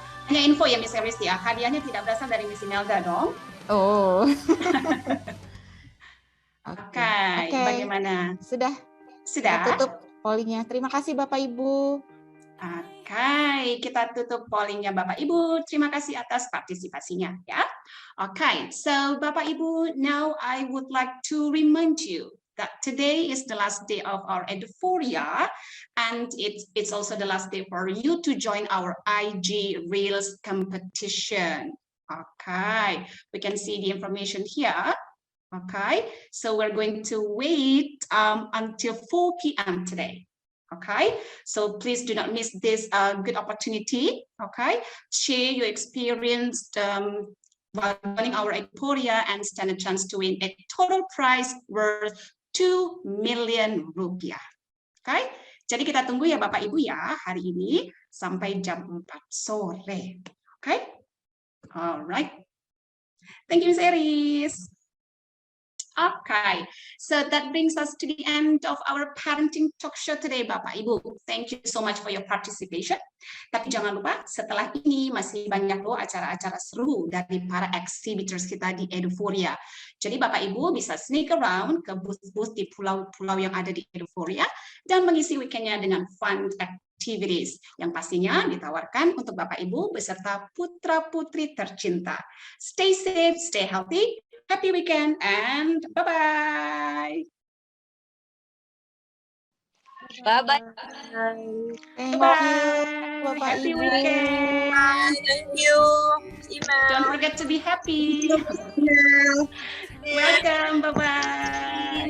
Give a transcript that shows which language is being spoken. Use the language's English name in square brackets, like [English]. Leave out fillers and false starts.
[Indonesian] Hanya info ya Miss Eris ya, hadiahnya tidak berasal dari Miss Imelda dong. Oh. Oke, bagaimana? Sudah. Kita tutup pollingnya. Terima kasih Bapak Ibu. Oke, kita tutup pollingnya Bapak Ibu. Terima kasih atas partisipasinya ya. [English] Oke, so Bapak Ibu, now I would like to remind you that today is the last day of our Eduphoria, and it's also the last day for you to join our IG Reels competition. Okay, we can see the information here. Okay, so we're going to wait until 4 p.m. today. Okay, so please do not miss this good opportunity. Okay, share your experience while running our Eduphoria and stand a chance to win a total prize worth 2 million rupiah. [Indonesian] Okay, jadi kita tunggu ya Bapak Ibu ya hari ini sampai jam 4 sore. [English] Okay. All right. Thank you, Ms. Eris. Okay, so that brings us to the end of our parenting talk show today, Bapak Ibu. Thank you so much for your participation. [Indonesian] Tapi jangan lupa, setelah ini masih banyak loh acara-acara seru dari para exhibitors kita di Eduphoria. Jadi Bapak Ibu bisa [English] sneak around [Indonesian] ke booth-booth di pulau-pulau yang ada di Eduphoria dan mengisi weekendnya dengan [English] fun activities [Indonesian] yang pastinya ditawarkan untuk Bapak Ibu beserta putra-putri tercinta. [English] Stay safe, stay healthy, happy weekend, and bye-bye. Bye-bye. Thank you, Bapak Happy [Indonesian] Ibu. [English] weekend. Thank you. Don't forget to be happy. Welcome. Bye-bye.